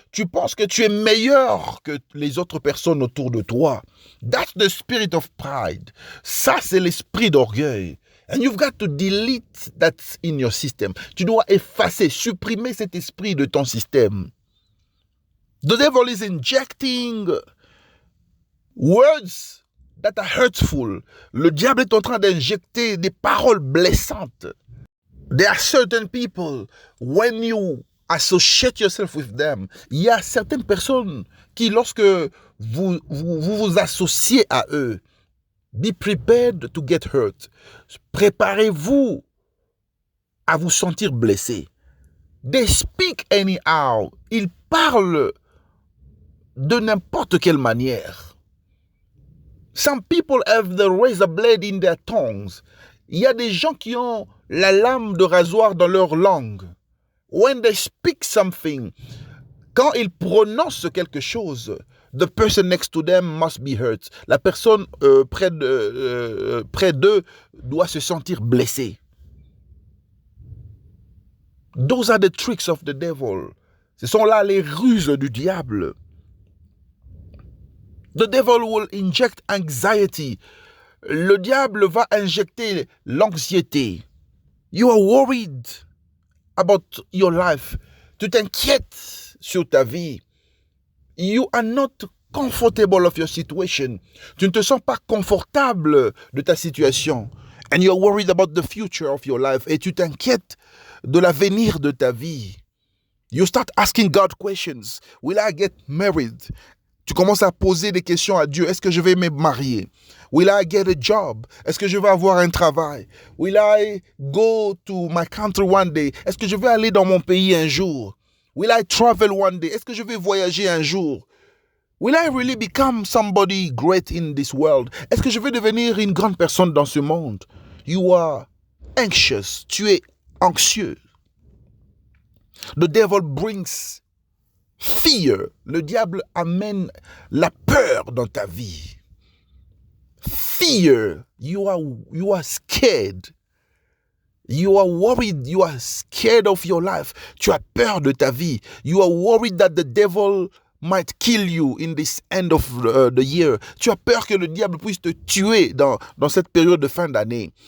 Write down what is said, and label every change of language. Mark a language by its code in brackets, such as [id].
[fr] Tu penses que tu es meilleur que les autres personnes autour de toi. [en] That's the spirit of pride. [fr] Ça, c'est l'esprit d'orgueil. [en] And you've got to delete that in your system. [fr] Tu dois effacer, supprimer cet esprit de ton système. [en] The devil is injecting words that are hurtful. [fr] Le diable est en train d'injecter des paroles blessantes. [en] There are certain people, when you associate yourself with them, [fr] il y a certaines personnes qui, lorsque vous associez à eux, [en] be prepared to get hurt. [fr] Préparez-vous à vous sentir blessé. [en] They speak anyhow. [fr] Ils parlent de n'importe quelle manière. [en] Some people have the razor blade in their tongues. [fr] Il y a des gens qui ont la lame de rasoir dans leur langue. [en] When they speak something, [fr] quand ils prononcent quelque chose, [en] the person next to them must be hurt. [fr] La personne près d'eux doit se sentir blessée. [en] Those are the tricks of the devil. [fr] Ce sont là les ruses du diable. [en] The devil will inject anxiety. [fr] Le diable va injecter l'anxiété. [en] You are worried about your life. [fr] Tu t'inquiètes sur ta vie. [en] You are not comfortable of your situation. [fr] Tu ne te sens pas confortable de ta situation. [en] And you are worried about the future of your life. [fr] Et tu t'inquiètes de l'avenir de ta vie. [en] You start asking God questions. Will I get married? [fr] Tu commences à poser des questions à Dieu. Est-ce que je vais me marier? [en] Will I get a job? [fr] Est-ce que je vais avoir un travail? [en] Will I go to my country one day? [fr] Est-ce que je vais aller dans mon pays un jour? [en] Will I travel one day? [fr] Est-ce que je vais voyager un jour? [en] Will I really become somebody great in this world? [fr] Est-ce que je vais devenir une grande personne dans ce monde? [en] You are anxious. [fr] Tu es anxieux. [en] The devil brings fear. [fr] Le diable amène la peur dans ta vie. [en] Fear. You are scared. You are worried. You are scared of your life. [fr] Tu as peur de ta vie. [en] You are worried that the devil might kill you in this end of the year. [fr] Tu as peur que le diable puisse te tuer dans cette période de fin d'année.